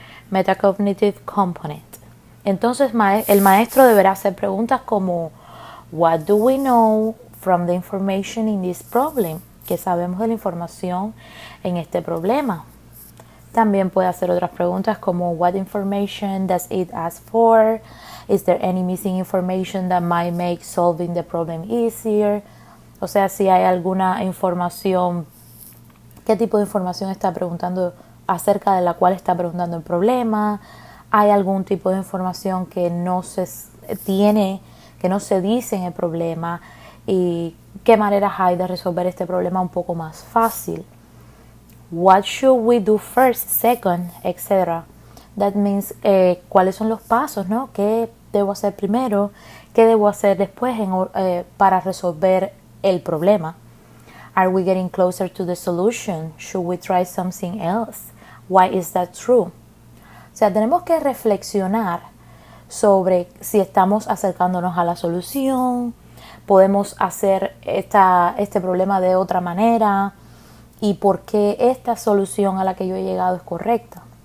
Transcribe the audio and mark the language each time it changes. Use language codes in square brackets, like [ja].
[en] Metacognitive component. [es] Entonces el maestro deberá hacer preguntas como: [en] What do we know from the information in this problem? [es] ¿Qué sabemos de la información en este problema? También puede hacer otras preguntas como: [en] What information does it ask for? Is there any missing information that might make solving the problem easier? [es] O sea, si hay alguna información, ¿qué tipo de información está preguntando, acerca de la cual está preguntando el problema? ¿Hay algún tipo de información que no se tiene, que no se dice en el problema? ¿Y qué maneras hay de resolver este problema un poco más fácil? [en] What should we do first, second, etc. That means, [es] ¿cuáles son los pasos, ¿no? ¿Qué debo hacer primero, qué debo hacer después para resolver el problema. [en] Are we getting closer to the solution? Should we try something else? Why is that true? [es] O sea, tenemos que reflexionar sobre si estamos acercándonos a la solución, podemos hacer este problema de otra manera y por qué esta solución a la que yo he llegado es correcta.